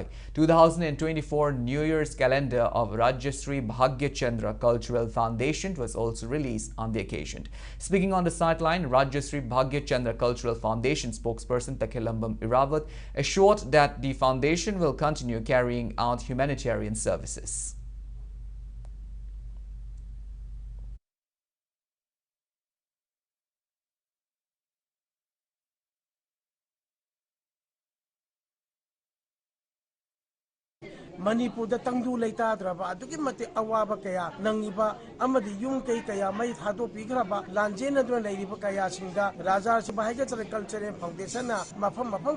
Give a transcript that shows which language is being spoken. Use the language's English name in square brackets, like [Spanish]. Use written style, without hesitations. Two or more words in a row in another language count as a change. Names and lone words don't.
[English] 2024 New Year's calendar of Rajyasri Bhagya Chandra Cultural Foundation was also released on the occasion. Speaking on the sideline, Rajyasri Bhagya Chandra Cultural Foundation spokesperson Takilambam Irawat assured that the foundation will continue carrying out humanitarian services. [Manipuri] Manipur da tangdu leita draba adugi mate awaba kaya nangiba amadi yung kaya mai thado pigraba lanjena dwa leiriba kaya singa raja sibahaiga [English] culture foundation [Manipuri] na mafam